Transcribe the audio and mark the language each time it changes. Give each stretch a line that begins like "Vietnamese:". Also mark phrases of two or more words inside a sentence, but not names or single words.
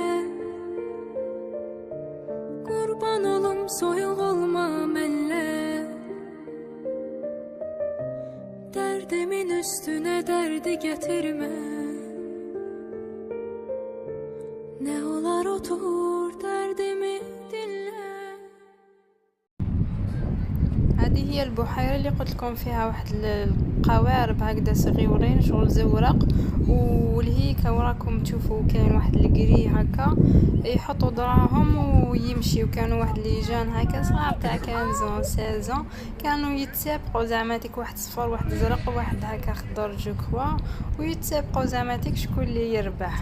Azerbaijani: Qurban olum soyuq olma mənlə. Dərdimin üstünə dərdi gətirmə. Nə olar otur dərdimi dinlə.
Arabic: هذه هي البحيرة اللي قلت لكم فيها واحد القوارب هكذا صغيورين شغل زورق. ولهيك وراكم تشوفوا كاين واحد القري هكا يحطوا دراهم ويمشي. وكانوا واحد اللي جان هكا صغار تاع 15 16 كانوا يتسابقوا زعماتك واحد صفر واحد زرق واحد هكا خضر جو كوا ويتسابقوا زعماتك شكون اللي يربح.